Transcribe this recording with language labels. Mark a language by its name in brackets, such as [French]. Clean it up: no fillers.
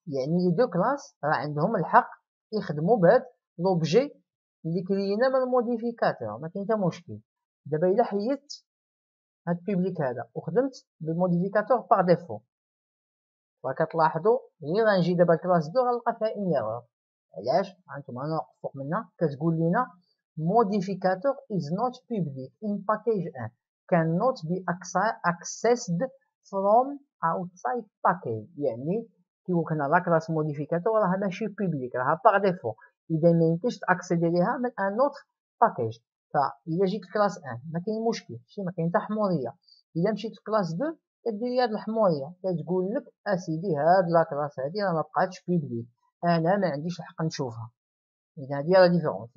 [Arabic] يعني لي دو كلاس راه عندهم الحق يخدموا بهاد لوبجي اللي كرينا من الموديفيكاتور، ما كاين حتى مشكل. دابا الا حيدت هاد بوبليك هذا وخدمت بالموديفيكاتور باغ ديفو، فكتلاحظوا غير غنجي دابا الكلاس 2 غنلقى فيها ان ايرور. علاش؟ هانتوما انا فوق منا كتقول لنا [English] modificator is not public in package 1 cannot be accessed from outside package. [Arabic] يعني كيقول لنا لا كلاس موديفيكاتور راها ماشي بوبليك، راها باغ ديفو، اذا ما يمكنش تاكسيدي ليها من ان اوتر باكيج. فاذا جيت كلاس 1 ما كاين مشكل، شي ما كاين حتى حموريه. اذا مشيت كلاس 2 كدير لي هاد الحموريه، كتقول لك اسيدي هاد لا كلاس هادي راه ما بقاتش بوبليك، انا ما عنديش الحق نشوفها. اذا هادي لا ديفيرونس.